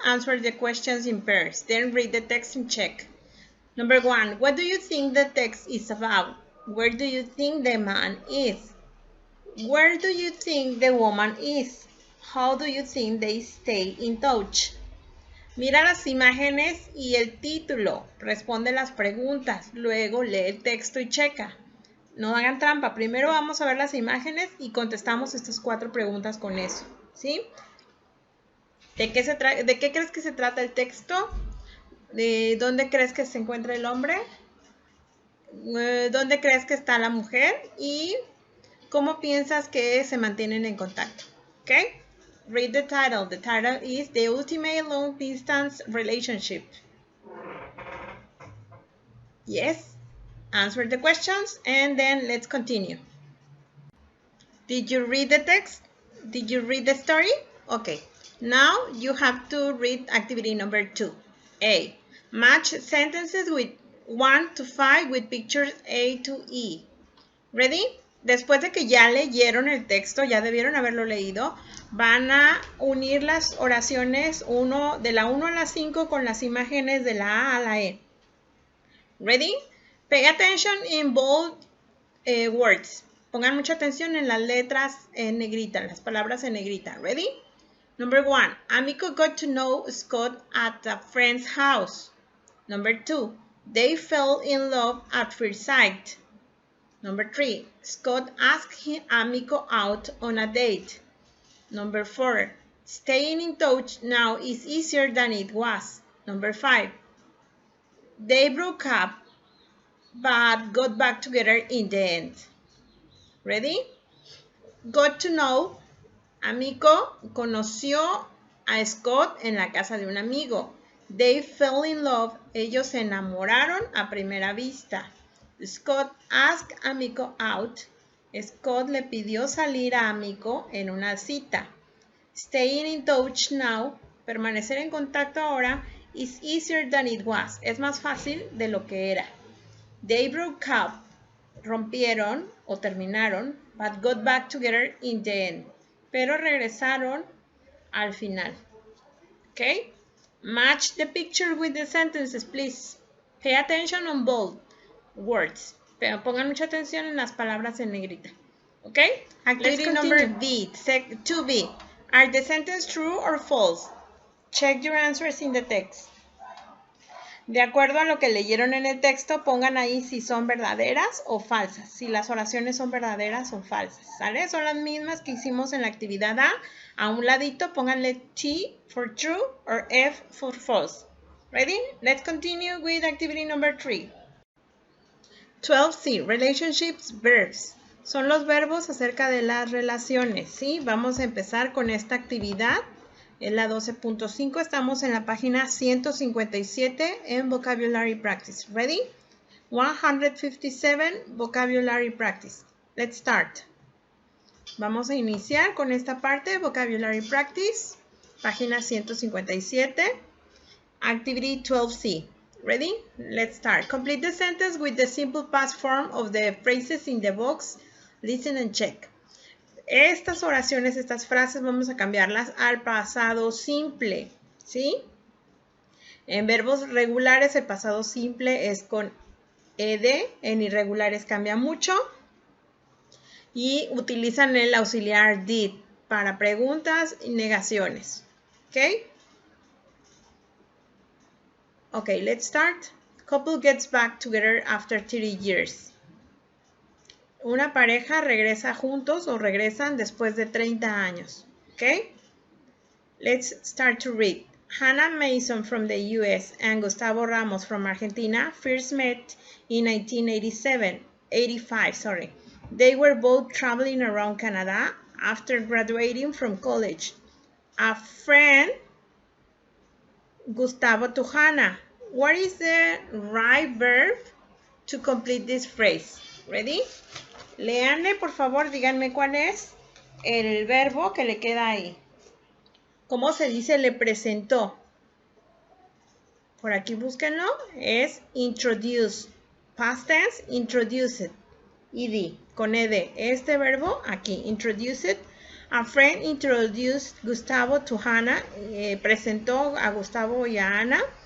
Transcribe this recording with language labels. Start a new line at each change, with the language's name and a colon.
English: Answer the questions in pairs. Then read the text and check. Number 1. What do you think the text is about? Where do you think the man is? Where do you think the woman is? How do you think they stay in touch?
Spanish: Mira las imágenes y el título. Responde las preguntas. Luego lee el texto y checa. No hagan trampa. Primero vamos a ver las imágenes y contestamos estas 4 preguntas con eso. ¿Sí? ¿De qué crees que se trata el texto? ¿De dónde crees que se encuentra el hombre? ¿Dónde crees que está la mujer? Y ¿cómo piensas que se mantienen en contacto?
English: ¿Ok? Read the title. The title is The Ultimate Long Distance Relationship. Yes? Answer the questions and then let's continue. Did you read the text? Did you read the story? Okay. Now you have to read activity number 2. A. Match sentences with 1 to 5 with pictures A to E. Ready?
Spanish: Después de que ya leyeron el texto, ya debieron haberlo leído, van a unir las oraciones de la 1 a la 5 con las imágenes de la A a la E.
English: Ready? Pay attention in bold words.
Spanish: Pongan mucha atención en las letras en negrita, las palabras en negrita.
English: Ready? Number 1. Amico got to know Scott at a friend's house. Number 2. They fell in love at first sight. Number 3. Scott asked Amico out on a date. Number 4. Staying in touch now is easier than it was. Number 5. They broke up but got back together in the end. Ready? Got to know.
Spanish: Amico conoció a Scott en la casa de un amigo.
English: They fell in love.
Spanish: Ellos se enamoraron a primera vista.
English: Scott asked Amico out.
Spanish: Scott le pidió salir a Amico en una cita.
English: Staying in touch now,
Spanish: permanecer en contacto ahora,
English: is easier than it was.
Spanish: Es más fácil de lo que era.
English: They broke up,
Spanish: rompieron o terminaron,
English: but got back together in the end.
Spanish: Pero regresaron al final. Okay?
English: Match the picture with the sentences, please. Pay attention on bold words.
Spanish: Pero pongan mucha atención en las palabras en negrita.
English: Okay? Activity number B, 2B. Are the sentences true or false? Check your answers in the text.
Spanish: De acuerdo a lo que leyeron en el texto, pongan ahí si son verdaderas o falsas. Si las oraciones son verdaderas o falsas. ¿Sale? Son las mismas que hicimos en la actividad A. A un ladito pónganle
English: T for true or F for false. Ready? Let's continue with activity number 3. 12C, relationships, verbs.
Spanish: Son los verbos acerca de las relaciones, ¿sí? Vamos a empezar con esta actividad. Es la 12.5. Estamos en la página 157 en Vocabulary Practice.
English: Ready? 157 Vocabulary Practice. Let's start.
Spanish: Vamos a iniciar con esta parte, Vocabulary Practice, página 157.
English: Activity 12C. Ready? Let's start. Complete the sentence with the simple past form of the phrases in the box. Listen and check.
Spanish: Estas oraciones, estas frases, vamos a cambiarlas al pasado simple, ¿sí? En verbos regulares, el pasado simple es con ed, en irregulares cambia mucho y utilizan el auxiliar did para preguntas y negaciones, ¿ok?
English: Ok, let's start. Couple gets back together after 30 years.
Spanish: Una pareja regresa juntos o regresan después de 30 años.
English: Okay? Let's start to read. Hannah Mason from the US and Gustavo Ramos from Argentina first met in 1985. They were both traveling around Canada after graduating from college. A friend Gustavo to Hannah. What is the right verb to complete this phrase? Ready?
Spanish: Leanle, por favor, díganme cuál es el verbo que le queda ahí. ¿Cómo se dice le presentó? Por aquí búsquenlo. Es introduce.
English: Past tense, introduced.
Spanish: Ed, con ed. Este verbo aquí, introduced.
English: A friend introduced Gustavo to Hannah.
Spanish: Presentó a Gustavo y a Ana.